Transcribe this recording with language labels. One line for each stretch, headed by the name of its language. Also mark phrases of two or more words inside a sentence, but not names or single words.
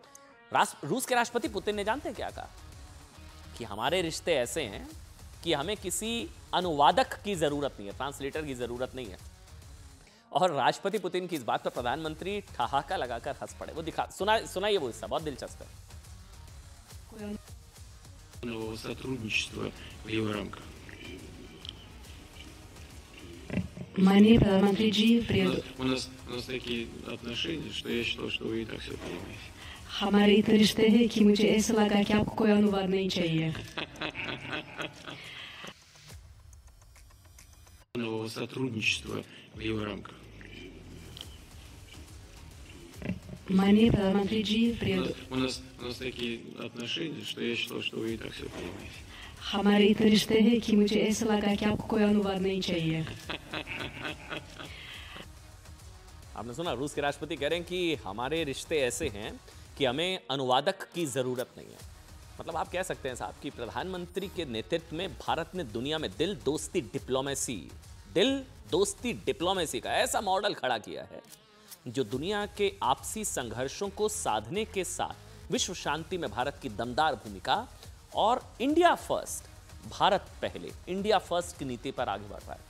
Hindi: रूस के राष्ट्रपति पुतिन ने जानते हैं क्या कहा कि हमारे रिश्ते ऐसे हैं कि हमें किसी अनुवादक की जरूरत नहीं है, ट्रांसलेटर की जरूरत नहीं है। और राष्ट्रपति पुतिन की इस बात पर प्रधानमंत्री ठहाका लगाकर हंस पड़े। वो सुनाइए वो हिस्सा, बहुत दिलचस्प है।
Russian: Сотрудничество в его рамках.
Hindi: माननीय प्रधानमंत्री जी, प्रिय
Russian: У нас такие отношения, что я считал, что вы и так все понимаете.
Hindi: हमारे इतने रिश्ते हैं कि मुझे ऐसा लगा कि आपको कोई अनुवाद नहीं चाहिए।
Russian: Нового сотрудничества в его рамках.
Hindi: माननीय प्रधानमंत्री जी, प्रिय
Russian: У нас такие отношения, что я считал, что вы и так все понимаете.
Hindi: हमारे इतने रिश्ते हैं कि मुझे ऐसा लगा कि आपको कोई अनुवाद नहीं चाहिए। आपने सुना, रूस के राष्ट्रपति कह रहे हैं कि हमारे रिश्ते ऐसे हैं कि हमें अनुवादक की जरूरत नहीं है। मतलब आप कह सकते हैं साहब कि प्रधानमंत्री के नेतृत्व में भारत ने दुनिया में दिल दोस्ती डिप्लोमेसी का ऐसा मॉडल खड़ा किया है जो दुनिया के आपसी संघर्षों को साधने के साथ विश्व शांति में भारत की दमदार भूमिका और
English: India First,
Hindi: भारत पहले,
English: India First
Hindi: की नीति पर आगे बढ़ रहा है।